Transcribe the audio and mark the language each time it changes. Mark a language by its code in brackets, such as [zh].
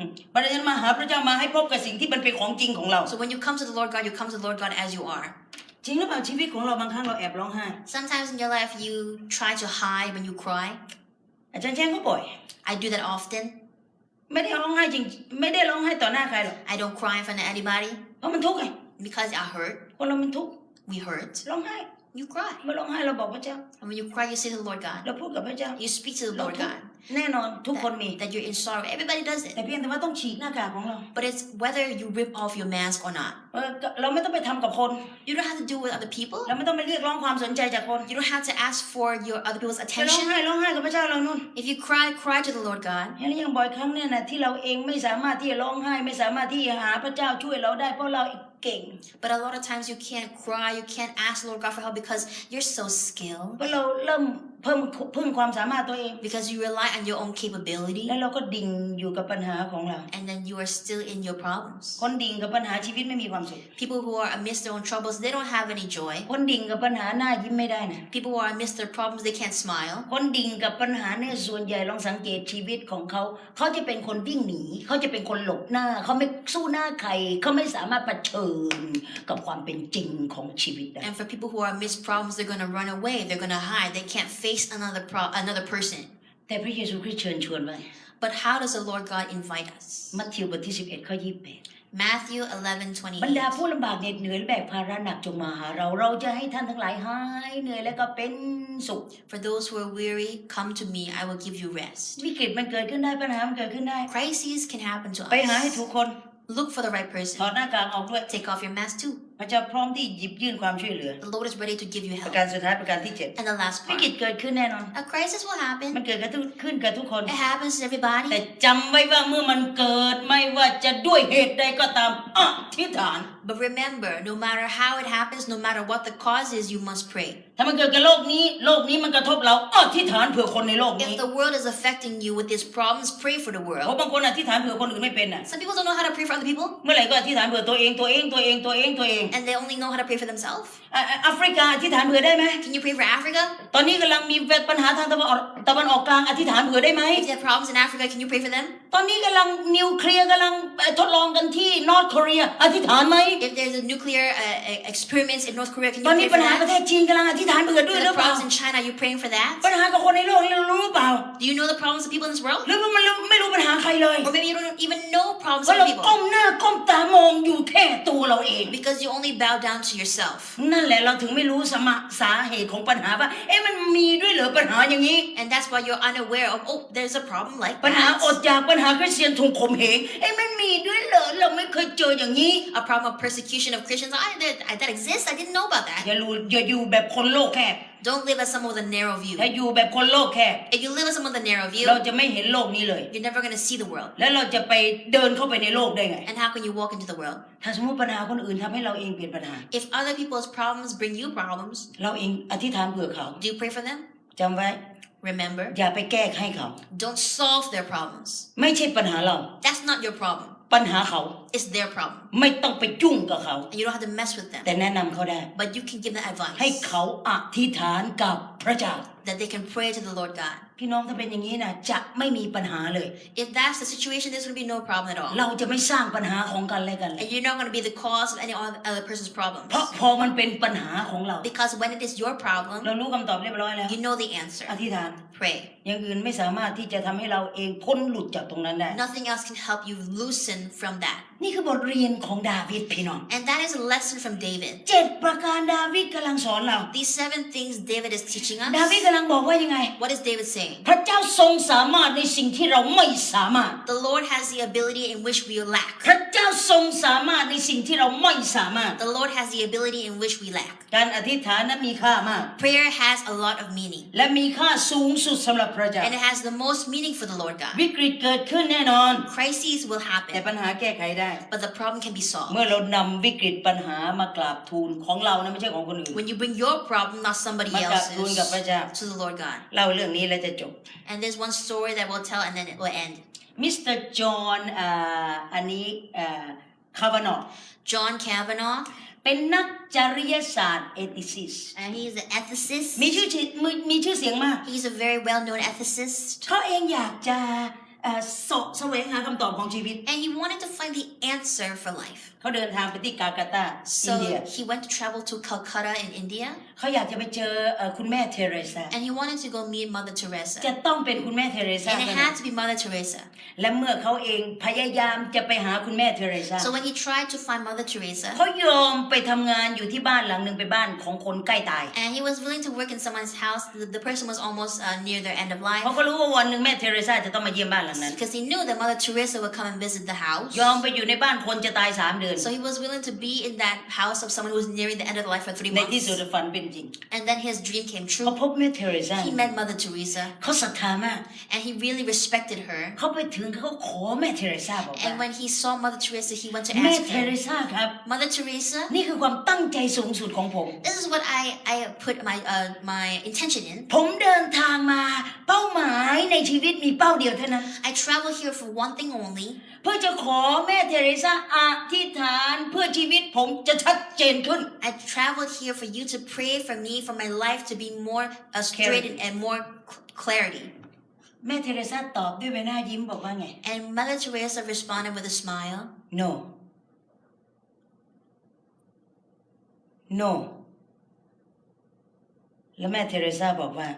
[th] เพราะฉะนั้นมาหาพระเจ้ามาให้พบกับสิ่งที่มันเป็นของจริงของเรา [en] So when you come to the Lord God, you come to the Lord God as you are. [th] จริงหรือเปล่าชีวิตของเราบางครั้งเราแอบร้องไห้ [en] Sometimes in your life, you try to hide when you cry. [th] อาจารย์แจ้งก็บ่อย [en] I do that often. [th] ไม่ได้ร้องไห้จริงไม่ได้ร้องไห้ต่อหน้าใครหรอก [en] I don't cry in front of anybody [th] เพราะมันทุกข์ไง [en] because I hurt. [th] คนเรามันทุกข์ [en] We hurt. [th] ร้องไห้ [en] You cry. [th] เมื่อร้องไห้เราบอกพระเจ้า [en] And when you cry, you say to the Lord God. [th] เราพูดกับพระเจ้า [en] You speak to the [th] เรา [en] Lord [th] ทุกข์ [en] God [th] แน่นอนทุกคนมี [en] that you're in sorrow. Everybody does [th] แต่ [en] it. [th] เพียงแต่ว่าต้องฉีกหน้ากากของเรา [en] But it's whether you rip off your mask or not. [th] เราไม่ต้องไปทำกับคน [en] You don't have to do it with other people. [th] เราไม่ต้องไปเรียกร้องความสนใจจากคน [en] You don't have to ask for your other people's [th] จะร้อง [en] attention. [th] ไห้ร้องไห้กับพระเจ้าเรานู่น [en] If you cry, cry to the Lord God. [th] อย่างบ่อยครั้งเนี่ยนะที่เราเองไม่สามารถที่จะร้องไห้ไม่สามารถที่จะหาพระเจ้าช่วยเราได้เพราะเราเก่ง [en] But a lot of times you can't cry, you can't ask the Lord God for help because you're so skilled. [th] เพราะเราเริ่มพึ่งความสามารถตัวเอง [en] Because you rely on your own capability. [th] แล้วเราก็ดิ่งอยู่กับปัญหาของเรา [en] And then you are still in your problems. [th] คนดิ่งกับปัญหาชีวิตไม่มีความสุข [en] People who are amidst their own troubles, they don't have any joy. [th] คนดิ่งกับปัญหาหน้ายิ้มไม่ได้นะ [en] People who are amidst their problems, they can't smile. [th] คนดิ่งกับปัญหาเนี่ยส่วนใหญ่ลองสังเกตชีวิตของเขาเขาจะเป็นคนวิ่งหนีเขาจะเป็นคนหลบหน้าเขาไม่สู้หน้าใครเขาไม่สามารถเผชิญกับความเป็นจริงของชีวิตได้ [en] And for people who are amidst problems, they're going to run away, they're going to hide, they can't face another person. [th] แต่พระเยซูคริสต์เชิญชวนไว้ [en] But how does the Lord God invite us? [th] มัทธิวบทที่11ข้อ28 [en] Matthew [th] บรรดา [en] 11:28. [th] ผู้ลำบากเหน็ดเหนื่อยและแบกภาระหนักจงมาหาเราจะให้ท่านทั้งหลายหายเหนื่อยและก็เป็นสุข [en] For those who are weary, come to me, I will give you rest. [th] วิกฤตมันเกิดขึ้นได้ปัญหามันเกิดขึ้นได้ [en] Crises can happen to [th] ไปหาให้ [en] us. [th] ถูกคน [en] Look for the right [th] ถอ [en] person. [th] ดหน้ากากออกด้วย [en] Take off your mask too. [th] พระเจ้าพร้อมที่หยิบยื่นความช่วยเหลือ [en] The Lord is ready to give you [th] ประ [en] help. [th] การสุดท้ายประการที่ [en] And the last [th] 7วิ [en] part. [th] กฤตเกิดขึ้นแน่นอน [en] A crisis will [th] มัน [en] happen. [th] เกิดขึ้นกับทุกคน [en] It happens to [th] แต่ [en] everybody. [th] จำไว้ว่าเมื่อมันเกิดไม่ว่าจะด้วยเหตุใดก็ตามอธิษฐาน [en] But remember, no matter how it happens, no matter what the cause is, you must pray. [th] ถ้ามันเกิดกับโลกนี้มันกระทบเราอธิษฐานเผื่อคนในโลกนี้ [en] If the world is affecting you with these problems, pray for the [th] เพราะ [en] world. [th] บางคนอธิษฐานเผื่อคนอื่นไม่เป็นน่ะ [en] Some people don't know how to pray for other people, [th] เมื่อไหร่ก็อธิษฐานเผื่อตัวเอง [en] and they only know how to pray for themselves. [th] แอฟริกาอธิษฐานเผื่อได้ไหม [en] Can you pray for Africa? [th] ตอนนี้กำลังมีปัญหาทางตะวันออกกลางอธิษฐานเผื่อได้ไหม [en] If you have problems in Africa, can you pray for them? [th] ตอนนี้กำลังนิวเคลียร์กำลังทดลองกันที่นอร์ทเกาหลีอธิษฐานไหม [en] If there's a nuclear experiments in North Korea, can [th] ต [en] you [th] อนนี้ [en] pray [th] ปั [en] for [th] ญหาประเท [en] that? [th] ศจีนกำลังอธิษฐานเผื่อด้วย [en] For [th] หรื [en] the [th] อเปล่า [en] problems in China, are you praying for that? [th] ปัญหากับคนในโลกนี่เรารู้หรือเปล่า [en] Do you know the problems of people in this world? [th] หรือว่ามันไม่รู้ปัญหาใครเลย [en] Or maybe you don't even know problems [th] เพราะ [en] of [th] เรา [en] people [th] ก้มหน้าก้มตามองอยู่แค่ตัวเราเอง [en] because you only bow down to yourself. [th] นั่นแหละเราถึงไม่รู้สาเหตุของปัญหาว่ามันมีด้วยเหรอปัญหาอย่างนี้ [en] And that's why you're unaware of, oh, there's a problem like [th] ปัญหาอ [en] that. [th] ดอยากปัญหาคริสเตียนถูกข่มเหงมันมีด้วยเหรอเราไม่เคยเจออย่างนี้ [en] A problem of persecution of Christians. That exists. I didn't know about [th] อย่า [en] that. [th] อยู่แบบคนโลกแคบ [en] Don't live as someone with a narrow view. [th] ถ้าอยู่แบบคนโลกแคบ [en] If you live as someone with a narrow view, [th] เราจะไม่เห็นโลกนี้เลย [en] you're never going to see the world. [th] แล้วเราจะไปเดินเข้าไปในโลกได้ไง [en] And how can you walk into the world? [th] ถ้าสมมติปัญหาคนอื่นทำให้เราเองเปลี่ยนปัญหา [en] If other people's problems bring you problems, [th] เราเองอธิษฐานเผื่อเขา [en] do you pray for them? [th] จำไว้ [en] Remember, [th] อย่าไปแก้ให้เขา [en] don't solve their problems. [th] ไม่ใช่ปัญหาเรา [en] That's not your problem. [th] ปัญหาเขา [en] It's their problem. [th] ไม่ต้องไปยุ่งกับเขา [en] And you don't have to mess with them. [th] แต่แนะนำเขาได้ [en] But you can give them [th] ให้ [en] advice [th] เขาอธิษฐานกับพระเจ้า [en] that they can pray to the Lord God. [th] พี่น้องถ้าเป็นอย่างนี้นะจะไม่มีปัญหาเลย [en] If that's the situation, there's going to be no problem at all. [th] เราจะไม่สร้างปัญหาของกันและกันเลย [en] And you're not going to be the cause of any other person's problems. [th] เพราะพอมันเป็นปัญหาของเรา [en] Because when it is your [th] เรา [en] problem, [th] รู้คำตอบเรียบร้อยแล้ว [en] you know the answer. [th] อธิษฐาน [en] Pray. [th] อย่างอื่นไม่สามารถที่จะทำให้เราเองพ้นหลุดจากตรงนั้นได้ [en] Nothing else can help you loosen from that. [th] นี่คือบทเรียนของดาวิดพี่น้อง [en] And that is a lesson from David. [th] 7 ประการดาวิดกำลังสอนเรา [en] These 7 things David is teaching [th] ดาวิด [en] us. [th] กำลังบอกว่ายังไง [en] What is David saying? [th] พระเจ้าทรงสามารถในสิ่งที่เราไม่สามารถ [en] The Lord has the ability in which we [th] พ [en] lack. [th] ระเจ้าทรงสามารถในสิ่งที่เราไม่สามารถ [en] The Lord has the ability in which we lack. [th] การอธิษฐานนั้นมีค่ามาก [en] Prayer has a lot of meaning. [th] และมีค่าสูงสุดสำหรับพระเจ้า [en] And it has the most meaning for the Lord God. [th] วิกฤตเกิดขึ้นแน่นอน [en] Crises will [th] แต่ [en] happen, [th] ปัญหาแก้ไขได้ [en] but the problem can be [th] เมื่อ [en] solved. [th] เรานำวิกฤตปัญหามากราบทูลของเรานะไม่ใช่ของคนอื่น [en] When you bring your problem, not somebody [th] มากราบทูลกับพระ [en] else's, [th] เจ้า [en] to the Lord God. [th] เล่าเรื่องนี้แล้วจะจบ [en] And there's one story that we'll tell and then it will end. [th] มิสเตอร์จอห์นอันนี้คาร์วานอ [en] John Kavanaugh, [th] เป็นนักจริยศาสตร์เอติซิส [en] and he's an ethicist. [th] มีชื่อเสียงมาก [en] He's a very well-known ethicist. [th] เขาเองอยากจะแสวงหาคำตอบของชีวิต [en] And he wanted to find the answer for life. [th] เขาเดินทางไปที่กาลาตาอิน [en] So [th] เดีย [en] he went to travel to Calcutta in India, [th] เขาอยากจะไปเจอคุณแม่เทเรซา [en] and he wanted to go meet Mother [th] จะ [en] Teresa. [th] ต้องเป็นคุณแม่เทเรซา [en] And it had to be Mother Teresa. [th] และเมื่อเขาเองพยายามจะไปหาคุณแม่เทเรซา [en] So when he tried to find Mother Teresa, [th] เขายอมไปทำงานอยู่ที่บ้านหลังหนึ่งไปบ้านของคนใกล้ตาย [en] and he was willing to work in someone's house, the person was almost near their end of [th] เพราะ เขารู้ว่าวันหนึ่งแม่เทเรซาจะต้องมาเยี่ยมบ้านหลังนั้น [en] because he knew that Mother Teresa would come and visit the house. [th] ยอมไปอยู่ในบ้านคนจะตาย3 เดือน [en] So he was willing to be in that house of someone who was nearing the end of life for 3 [th] ในที่สุด [en] months. [th] ฝันเป็นจริง [en] And then his dream came [th] เขา [en] true. [th] พบแม่เทเรซา [en] He met Mother Teresa, [th] เขาศรัทธามาก [en] and he really respected her. [th] เขาไปถึงเขาขอแม่เทเรซาบอกว่า [en] And when he saw Mother Teresa, he went to [th] แม่ [en] ask [th] เทเร [en] her, [th] ซาครับ [en] Mother Teresa, [th] นี่คือความตั้งใจสูงสุดของผม [en] this is what I put my intention in. [th] ผมเดินทางมาเป้าหมายในชีวิตมีเป้าเดียวเท่านั้น [en] I travel here for one thing only, [th] เพื่อจะขอแม่เทเรซาอธิษฐานเพื่อชีวิตผมจะชัดเจนขึ้น [en] I traveled here for you to pray for me, for my life to be more straight and more clarity. [th] แม่เทเรซาตอบด้วยใบหน้ายิ้มบอกว่าไง [en] And Mother Teresa responded with a smile, no no [th] แล้วแม่เทเรซาบอกว่า